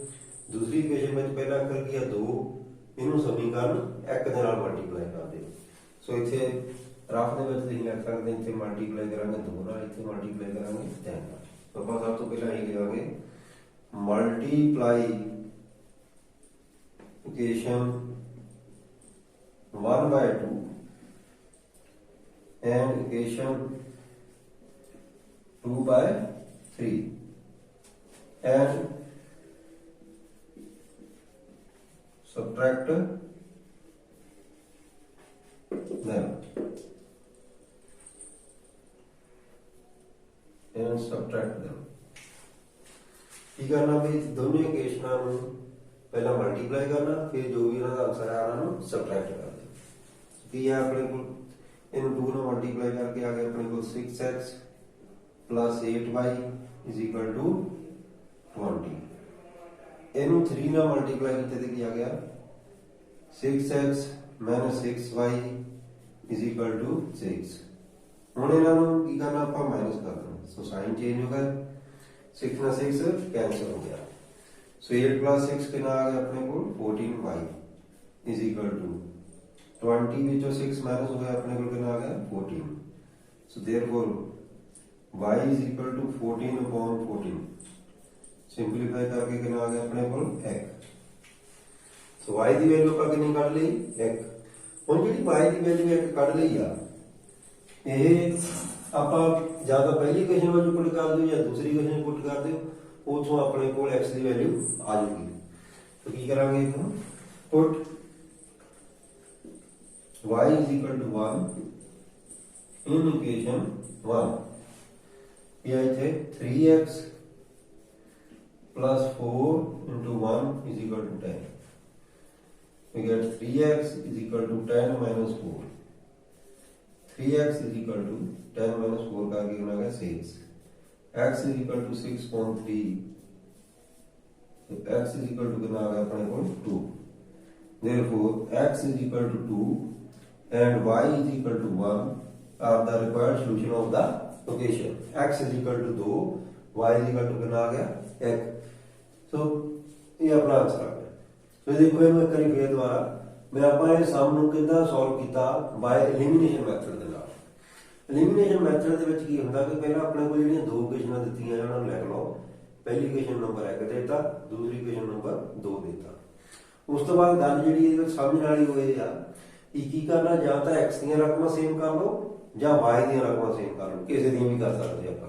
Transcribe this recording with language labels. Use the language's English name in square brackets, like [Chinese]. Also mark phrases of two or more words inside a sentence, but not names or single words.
[Punjabi] ਦੂਸਰੀ ਇਕੁਏਸ਼ਨ ਵਿੱਚ ਪਹਿਲਾ ਅੱਖਰ ਕੀ ਹੈ 2 ਇਹਨੂੰ ਸਮੀਕਰਨ 1 ਦੇ ਨਾਲ ਮਲਟੀਪਲਾਈ ਕਰ ਦਿਓ। ਸੋ ਇੱਥੇ ਰਫ ਦੇ ਵਿੱਚ ਤੁਸੀਂ ਲਿਖ ਸਕਦੇ ਇੱਥੇ ਮਲਟੀਪਲਾਈ ਕਰਾਂਗੇ 2 ਨਾਲ ਇੱਥੇ ਮਲਟੀਪਲਾਈ ਕਰਾਂਗੇ 3 ਨਾਲ। ਸੋ ਆਪਾਂ ਸਭ ਤੋਂ ਪਹਿਲਾਂ ਇਹ ਲਿਖਾਂਗੇ [English] multiply equation 1/2 and equation 2/3 and subtract them [Punjabi] ਕੀ ਕਰਨਾ ਵੀ ਦੋਨੋਂ ਇਕੁਏਸ਼ਨਾਂ ਨੂੰ ਪਹਿਲਾਂ ਮਲਟੀਪਲਾਈ ਕਰਨਾ ਫਿਰ ਜੋ ਵੀ ਇਹਨਾਂ ਦਾ ਆਨਸਰ ਆ ਉਹਨਾਂ ਨੂੰ ਸਬਟ੍ਰੈਕਟ ਕਰ ਦੇਣਾ। ਕੀ ਹੈ ਆਪਣੇ ਕੋਲ ਇਹਨੂੰ 2 ਨਾਲ ਮਲਟੀਪਲਾਈ ਕਰਕੇ ਆ ਗਿਆ ਆਪਣੇ ਕੋਲ [English] 6x plus 8y is equal to 20। [Punjabi] ਇਹਨੂੰ 3 ਨਾਲ ਮਲਟੀਪਲਾਈ ਕੀਤੇ ਤੇ ਕੀ ਆ ਗਿਆ [English] 6x minus 6y is equal to 6। [Punjabi] ਹੁਣ ਇਹਨਾਂ ਨੂੰ ਕੀ ਕਰਨਾ ਆਪਾਂ ਮਾਈਨਸ ਕਰ ਦੇਣਾ। ਸੋ [English] sign change [Punjabi] ਹੋ ਗਿਆ 6 ਨਾਲ 6 ਕੈਂਸਲ ਹੋ ਗਿਆ। ਸੋ 8 plus 6 ਕਿੰਨਾ ਆ ਗਿਆ ਆਪਣੇ ਕੋਲ [English] 14y is equal to 20 [Punjabi] ਵਿੱਚੋਂ 6 ਮਾਈਨਸ ਹੋ ਗਿਆ ਆਪਣੇ ਕੋਲ ਕਿੰਨਾ ਆ ਗਿਆ 14। ਸੋ [English] therefore y is equal to 14 upon 14 [Punjabi] ਸਿੰਪਲੀਫਾਈ ਕਰਕੇ ਕਿੰਨਾ ਆ ਗਿਆ ਆਪਣੇ ਕੋਲ 1। ਸੋ y ਦੀ ਵੈਲਿਊ ਆਪਾਂ ਕਿੰਨੀ ਕੱਢ ਲਈ 1। ਹੁਣ ਜਿਹੜੀ y ਦੀ ਵੈਲਿਊ 1 ਕੱਢ ਲਈ ਆ ਇਹ ਆਪਾਂ ਜਾਂ ਤਾਂ ਪਹਿਲੀ ਇਕੁਏਸ਼ਨ ਵਿੱਚ ਪੁੱਟ ਕਰ ਦਿਓ ਜਾਂ ਦੂਸਰੀ ਇਕੁਏਸ਼ਨ ਵਿੱਚ ਪੁੱਟ ਕਰ ਦਿਓ ਉਥੋਂ ਆਪਣੇ ਕੋਲ x ਦੀ ਵੈਲਿਊ ਆ ਜਾਊਗੀ। ਤਾਂ ਕੀ ਕਰਾਂਗੇ ਇਹਨੂੰ ਪੁੱਟ [English] y is equal to 1 in equation 1 [Hindi] ये थे [English] 3x plus 4 into 1 is equal to 10। We get 3x is equal to 10 minus 4। 3x is equal to 10 minus 4 [Hindi] का कितना आ गया [English] 6। x is equal to 6.3। तो x is equal to [Hindi] कितना आ गया अपने को [English] 2। Therefore x is equal to 2 and y is equal to 1 are the required solution of the equation। x is equal to 2 y is equal to [Hindi] कितना आ गया [English] 1। [Hindi] सो ये अपना आंसर आ गया। तो देखो ये मैं करी फिर दोबारा मैं [Punjabi] ਆਪਾਂ ਇਹ ਸਮ ਨੂੰ ਕਿੱਦਾਂ ਸੋਲਵ ਕੀਤਾ [English] by elimination method [Punjabi] ਦੇ ਨਾਲ। [English] elimination method [Punjabi] ਦੇ ਵਿੱਚ ਕੀ ਹੁੰਦਾ ਕਿ ਪਹਿਲਾਂ ਆਪਣੇ ਕੋਲ ਜਿਹੜੀਆਂ ਦੋ ਇਕੁਏਸ਼ਨਾਂ ਦਿੱਤੀਆਂ ਉਹਨਾਂ ਨੂੰ ਲਿਖ ਲਓ। ਪਹਿਲੀ ਇਕੁਏਸ਼ਨ ਨੰਬਰ 1 ਦਿੱਤਾ ਦੂਸਰੀ ਇਕੁਏਸ਼ਨ ਨੰਬਰ 2 ਦਿੱਤਾ। ਉਸ ਤੋਂ ਬਾਅਦ ਗੱਲ ਜਿਹੜੀ ਇਹਦੇ ਵਿੱਚ ਸਮਝਣ ਵਾਲੀ ਹੋਏ ਆ ਕੀ ਕਰਨਾ ਜਾਂ ਤਾਂ x ਦੀਆਂ ਰਕਮਾਂ ਸੇਮ ਕਰ ਲਓ ਜਾਂ y ਦੀਆਂ ਰਕਮਾਂ ਸੇਮ ਕਰ ਲਓ ਕਿਸੇ ਦੀਆਂ ਵੀ ਕਰ ਸਕਦੇ ਆਪਾਂ।